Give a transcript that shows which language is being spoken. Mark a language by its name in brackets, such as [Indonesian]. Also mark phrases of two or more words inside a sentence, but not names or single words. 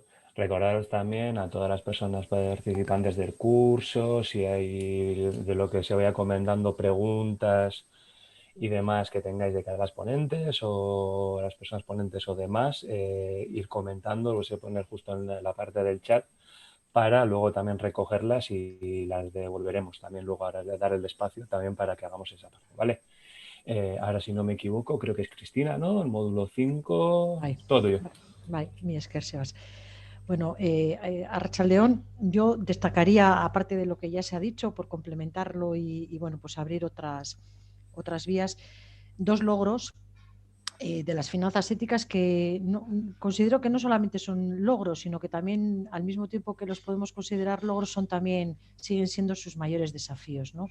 [Spanish] Recordaros también a todas las personas participantes del curso, si hay de lo que se vaya comentando preguntas y demás que tengáis de cada las ponentes o las personas ponentes o demás, ir comentando, lo sé poner justo en la parte del chat para luego también recogerlas y las devolveremos también luego a dar el espacio también para que hagamos esa parte, ¿vale? Ahora, si no me equivoco, creo que es Cristina, ¿no? El módulo 5, todo yo. [Basque] Bai, mi esker, Sebas. Bueno, Arratsaldeon, [Spanish] yo destacaría, aparte de lo que ya se ha dicho, por complementarlo y bueno, pues abrir otras vías, dos logros de las finanzas éticas que considero que no solamente son logros, sino que también, al mismo tiempo que los podemos considerar logros, siguen siendo sus mayores desafíos, ¿no?